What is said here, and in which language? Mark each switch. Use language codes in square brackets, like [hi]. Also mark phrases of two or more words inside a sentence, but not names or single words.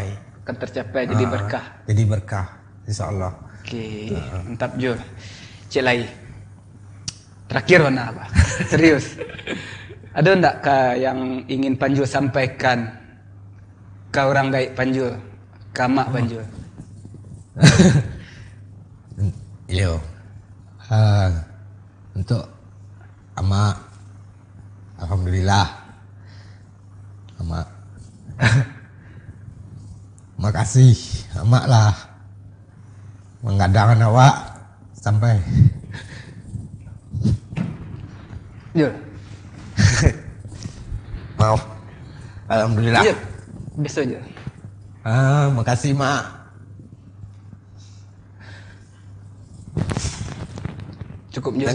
[id] Jadi berkah. Jadi berkah, [ar] insya Allah. [id] Oke, mantap Jul. Cik Lai, terakhir mana apa? Serius. Ada enggak yang ingin Panjul sampaikan ke orang gaib Panjul, ke mak Panjul? [min] Yo, untuk amak. [id] Alhamdulillah. Amak. [min] Makasih amak lah menggadangkan awak sampai. [id] Jul. Maaf. Alhamdulillah. Jul. Besok Jul. Makasih mak. Cukup Jul.